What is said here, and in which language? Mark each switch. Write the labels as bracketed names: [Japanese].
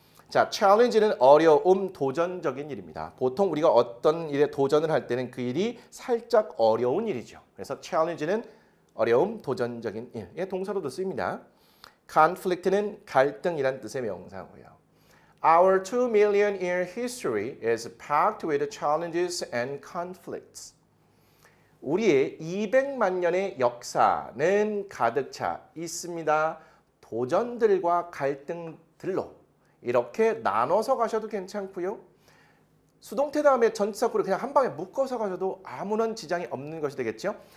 [Korean] 자, challenge는 어려움, 도전적인 일입니다. 보통 우리가 어떤 일에 도전을 할 때는 그 일이 살짝 어려운 일이죠. 그래서 challenge는 어려움, 도전적인 일의 동사로도 쓰입니다. conflict는 갈등이란 뜻의 명사고요. [English] Our 2 million year history is packed with challenges and conflicts. [Korean] 우리의 200만 년의 역사는 가득 차 있습니다. 도전들과 갈등들로 이렇게 나눠서 가셔도 괜찮고요. 수동태 다음에 전치사구를 그냥 한 방에 묶어서 가셔도 아무런 지장이 없는 것이 되겠죠.